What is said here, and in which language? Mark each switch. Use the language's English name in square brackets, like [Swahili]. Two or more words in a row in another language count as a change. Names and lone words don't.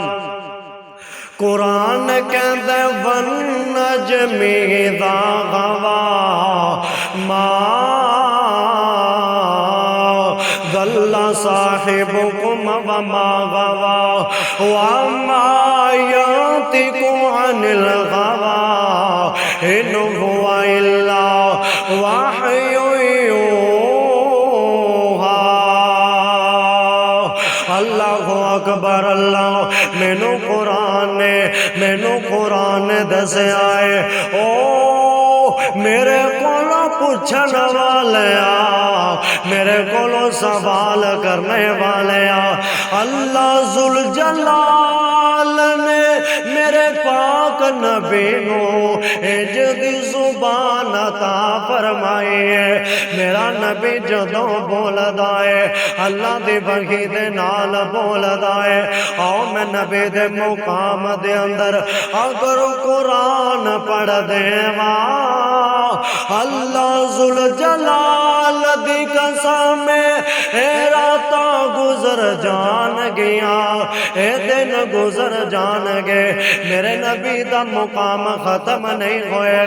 [Punjabi] قرآن کہندا [Arabic] والنجم اذا غوى ما ضل صاحبكم وما غوى وما ينطق عن الهوى إن هو إلا وحي يوحى۔ اللہ اکبر اللہ، [Punjabi] مینوں قرآن دسیا ہے، او میرے کولوں پوچھن والیا، میرے کولوں سوال کرنے والیا، اللہ ذوالجلال نے میرے پاک نبی نو اج دی زبان عطا فرمائی ہے۔ میرا نبی جدوں بولدا ہے اللہ دی وحی دے نال بولدا ہے۔ آؤ میں نبی دے مقام دے اندر اگر قرآن پڑھ دیواں، اللہ ذوالجلال دی قسم اے راتاں گزر گزر جان گیا اے دن گزر جان گے میرے نبی دا مقام ختم نہیں ہوئے